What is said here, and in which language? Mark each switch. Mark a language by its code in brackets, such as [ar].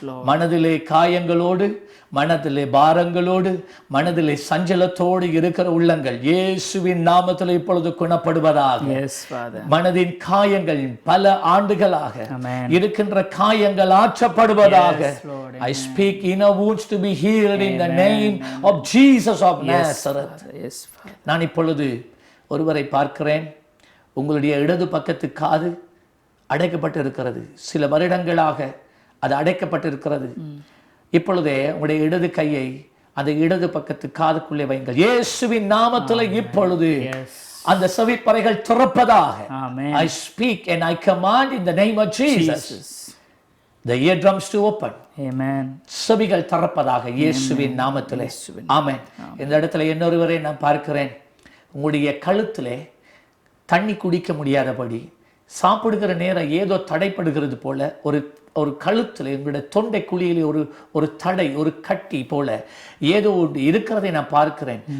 [ta] மனதிலே காயங்களோடு, மனதிலே பாரங்களோடு, மனதிலே சஞ்சலத்தோடு இருக்கிற உள்ளங்கள் இயேசுவின் நாமத்தில் இப்பொழுது குணப்படுவதாக. மனதின் காயங்கள் பல ஆண்டுகளாக இருக்கின்ற காயங்கள் ஆற்றப்படுவதாக. [en] I speak inner wounds to be healed in the name of Jesus of Nazareth. [ta] நான் இப்பொழுது ஒருவரை பார்க்கிறேன். உங்களுடைய இடது பக்கத்து காது அடைக்கப்பட்டு இருக்கிறது. சில வருடங்களாக அது அடைக்கப்பட்டிருக்கிறது. இப்பொழுதே உங்களுடைய இடது கையை அந்த இடது பக்கத்து காதுக்குள்ளே வைங்கள். இயேசுவின் நாமத்தில் இப்பொழுது அந்த செவிப்பறைகள் திறப்பதாக. [en] I speak and I command in the name of Jesus the eardrums to open. Amen. [ta] செவிகள் திறப்பதாக இயேசுவின் நாமத்திலே. ஆமென். இந்த இடத்துல இன்னொருவரை நான் பார்க்கிறேன். உங்களுடைய கழுத்திலே தண்ணி குடிக்க முடியாதபடி சாப்பிடுகிற நேரம் ஏதோ தடைப்படுகிறது போல ஒரு கழுத்தில் எங்களுடைய தொண்டை குழியிலே ஒரு தடை, ஒரு கட்டி போல ஏதோ ஒன்று இருக்கிறதை நான் பார்க்கிறேன்.